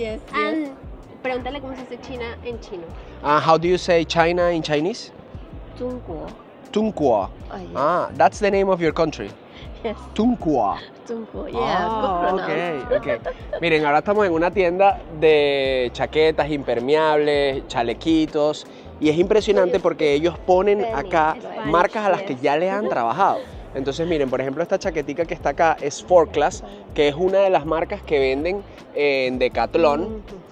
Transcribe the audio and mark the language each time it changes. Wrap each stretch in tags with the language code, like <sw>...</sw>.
<en>Yes, and</en> <es>pregúntale cómo se dice China en chino.</es> <en>How do you say China in Chinese?</en> <zh>中国. Tunghua.</zh> <en>Oh, yes. That's the name of your country. Yes.</en> <zh>Tunghua. 中国,</zh> <en>yeah, good pronounce. Okay.</en> <es>Miren, ahora estamos en una tienda de chaquetas impermeables, chalequitos, y es impresionante porque ellos ponen acá marcas a las que ya le han trabajado. Entonces miren, por ejemplo, esta chaquetica que está acá es Four Class, que es una de las marcas que venden en Decathlon.</es>